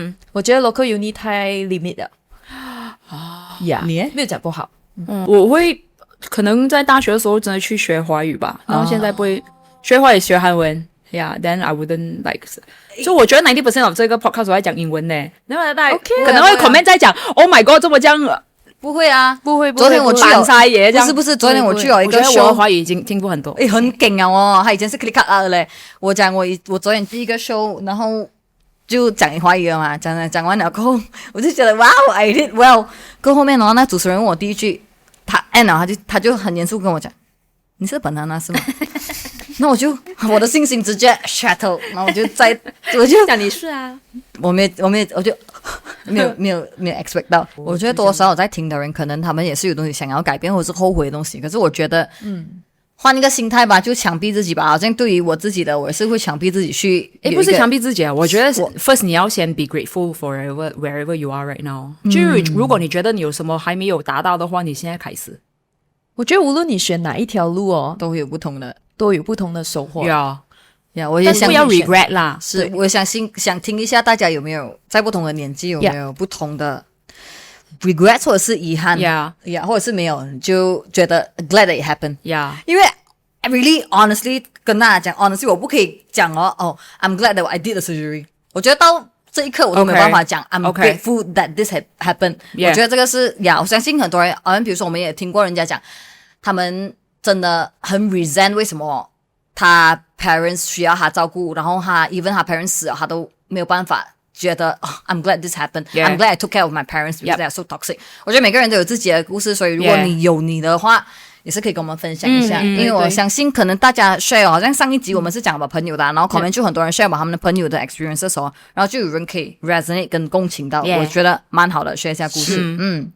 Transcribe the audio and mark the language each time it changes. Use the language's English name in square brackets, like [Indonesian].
[Chinese] 我觉得 local uni 太 limit 了。呀，你没有讲不好。我会可能在大学的时候真的去学华语吧，然后现在不会学华语学韩文。 [English] Yeah, then I wouldn't like. [Chinese] 所以我觉得 90% of 这个 podcast 我在讲英文呢，然后大家可能会 comment 在讲 ， [English] Oh my God， [Chinese] 这么这样。不会啊，不会。昨天我去懒沙耶，不是，昨天我去有一个我觉得 [English] show， [Chinese] 我华语已经进步很多。很劲啊哦，他以前是 click out 的嘞。我昨天第一个 show， 然后就讲华语了嘛，讲完了过后，我就觉得 [English] Wow I did well。 [Chinese] 过后面那主持人问我第一句，他就很严肃跟我讲，你是本banana是吗？那我的信心直接 shattle， 然后我就讲你是啊，我就没有 expect 到。我觉得多少有在听的人，可能他们也是有东西想要改变或者是后悔的东西。可是我觉得，换一个心态吧，就强逼自己吧。好像对于我自己的，我也是会强逼自己去。不是强逼自己啊，我觉得 first 你要先 [English] be grateful for wherever you are right now。 [Chinese] 就如果你觉得你有什么还没有达到的话，你现在开始。我觉得无论你选哪一条路都会有不同的收获。我也想不要 regret 啦。是，我想听一下大家有没有在不同的年纪有没有不同的 regret 或者是遗憾或者是没有就觉得 [English] glad that it happened。 [Chinese] 因为 [English] I really honestly [Chinese] 跟大家讲 honestly 我不可以讲 [English] I'm glad that I did the surgery。 [Chinese] 我觉得到这一刻我都没有办法讲 [English] I'm grateful that this had happened。 [Chinese] 我觉得这个是我相信很多人比如说我们也听过人家讲，他们真的很 resent 为什么他 parents 需要他照顾，然后他 even 他 parents 死了他都没有办法觉得 [English] I'm glad this happened。 I'm glad I took care of my parents because they are so toxic。 [Chinese] 我觉得每个人都有自己的故事，所以如果你有你的话也是可以跟我们分享一下。因为我相信可能大家 share 好像上一集我们是讲把朋友的然后 comment 就很多人 share 把他们的朋友的 experience 的时候，然后就有人可以 resonate 跟共情到。我觉得蛮好的，share 一下故事。